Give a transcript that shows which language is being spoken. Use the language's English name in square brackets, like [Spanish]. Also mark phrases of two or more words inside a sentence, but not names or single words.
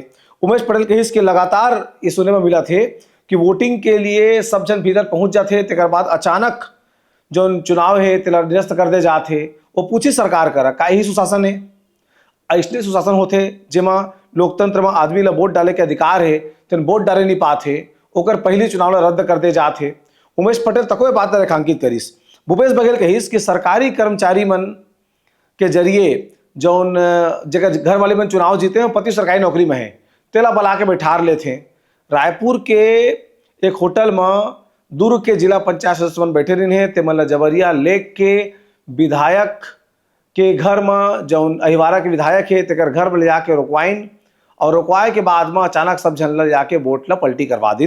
[Chhattisgarhi] उमेश पटेल के हिस्से के लगातार ये सुनने में मिला थे कि वोटिंग के लिए सब जन भीतर पहुंच जाते, तेकर बाद अचानक जो चुनाव है तिला निरस्त कर दे जाते। वो पूछी सरकार करा का यही सुशासन है? ऐसे सुशासन होते जेमा लोकतंत्र में आदमी ला वोट डाले के अधिकार है, तो वोट डाले नहीं पाते, ओकर पहली चुनाव ला रद्द कर दे जाते। उमेश पटेल तको बात रेखांकित करीस। भूपेश बघेल कहिस कि सरकारी कर्मचारी मन के जरिए जौन जगह घर वाले मन चुनाव जीते हैं, पति सरकारी नौकरी में है, तेला बुला के बैठार लेते। रायपुर के एक होटल में दुर्ग के जिला पंचायत सदस्य मन बैठे रहे हैं, ते मन जबरिया लेक के विधायक के घर में जौन अहिवारा के विधायक है तेकर घर में ले जाके रुकवाइन, और रुकवाए के बाद में अचानक सब जन ले जाके वोट ला पलटी करवा दिन।